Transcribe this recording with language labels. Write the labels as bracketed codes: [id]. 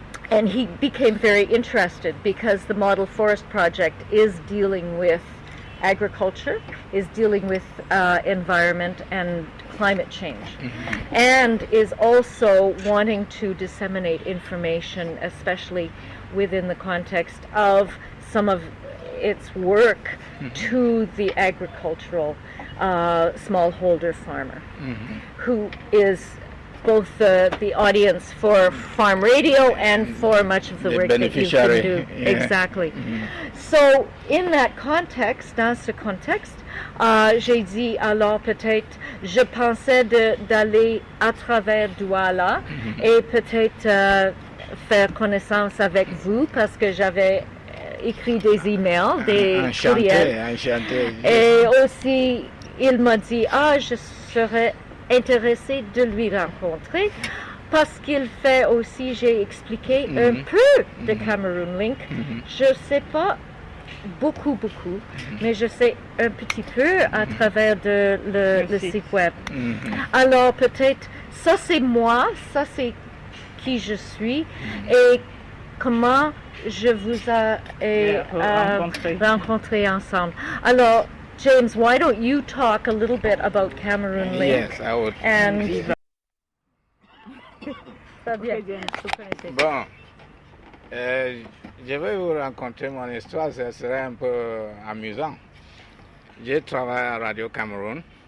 [en] And he became very interested because the Model Forest Project is dealing with agriculture, is dealing with environment and climate change, and is also wanting to disseminate information, especially within the context of some of its work to the agricultural smallholder farmer, who is both the audience for farm radio and for much of the work that you can do. Exactly. So in that context, [fr] dans ce contexte, j'ai dit alors peut-être, je pensais d'aller à travers Douala et peut-être faire connaissance avec vous parce que j'avais écrit des emails, des courriels. Et aussi, il m'a dit, je serais intéressé de lui rencontrer parce qu'il fait aussi, j'ai expliqué un peu de Cameroon Link. Je ne sais pas beaucoup, mais je sais un petit peu à travers le site web. Alors peut-être, ça c'est moi, ça c'est qui je suis et comment je vous ai rencontré ensemble. [en] Alors, James, why don't you talk a little bit about Cameroon Link? Yes, I would. And [fr] va bien. Vous connaissez. Bon, je vais vous raconter mon histoire, ce serait un peu amusant. J'ai travaillé à Radio Cameroun.